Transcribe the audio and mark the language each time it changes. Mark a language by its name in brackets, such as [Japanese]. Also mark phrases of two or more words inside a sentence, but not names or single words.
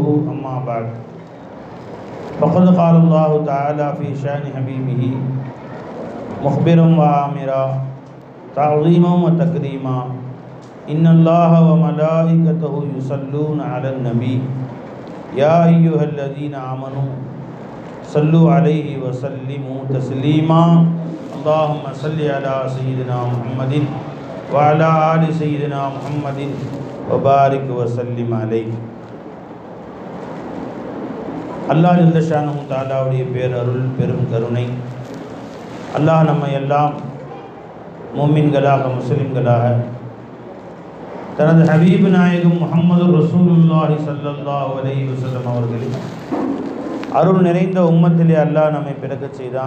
[Arabic] أما بعد فقد قال الله تعالى في شأن حبيبه مخبرا وآمرا تعظيما وتكريما إن الله وملائكته يصلون على النبي يا أيها الذين آمنوا صلوا عليه وسلموا تسليما. اللهم صل على سيدنا محمد وعلى آل سيدنا محمد وبارك وسلم عليه. [Tamil] அல்லாஹ் [Arabic] جل شأنه [Tamil] தஆலாவுடைய பேரருள் பெரும் கருணை, அல்லாஹ் நம்மை எல்லாம் முஃமின்களாக முஸ்லிம்களாக தனது ஹபீப் நாயகம் முஹம்மது [Arabic] رسول الله صلى الله عليه وسلم [Tamil] அவர்களின் அருள் நிறைந்த உம்மத்திலே அல்லாஹ் நம்மை பிறக்கச் செய்தான்.